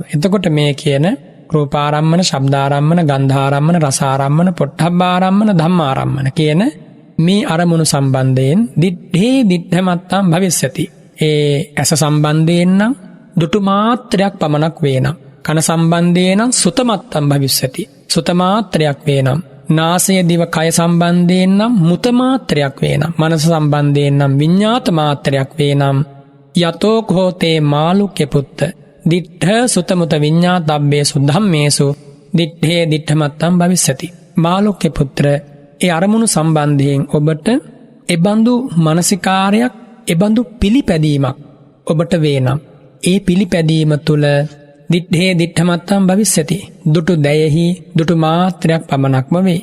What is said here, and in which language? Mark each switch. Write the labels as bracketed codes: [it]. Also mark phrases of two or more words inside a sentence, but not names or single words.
[si] එතකොට මේ කියන රූපාරම්මන, ශබ්දාරම්මන, ගන්ධාරම්මන, රසාරම්මන, පොට්ටබ්බාරම්මන, ධම්මාරම්මන කියන මේ අරමුණු සම්බන්ධයෙන් [pi] දිට්ඨේ දිට්ඨමත්තම් භවිස්සති. [si] ඒ ඇස සම්බන්ධයෙන් නම් දුටු මාත්‍රයක් පමණක් වේනම්, කන සම්බන්ධයෙන් නම් [pi] සුතමත්තම් භවිස්සති. [si] සුත මාත්‍රයක් වේනම්, නාසය දිව කය සම්බන්ධයෙන් නම් මුත මාත්‍රයක් වේනම්, මනස සම්බන්ධයෙන් නම් විඤ්ඤාත මාත්‍රයක් වේනම්, [pi] යතෝ කෝතේ මාළුක්‍ය පුත්ත දිට්ඨ සුතමුත විඤ්ඤාතබ්බේසු ධම්මේසු දිට්ඨේ දිට්ඨමත්තම් භවිස්සති. [si] මාළුක්‍ය පුත්‍ර, ඒ අරමුණු සම්බන්ධයෙන් ඔබට එබඳු මානසිකාරයක්, එබඳු පිළිපැදීමක් ඔබට වේනම්, ඒ පිළිපැදීම තුල [pi] දිට්ඨේ දිට්ඨමත්තම් භවිස්සති. [si] දුටු දයෙහි දුටු මාත්‍රයක් පමණක්ම වේ.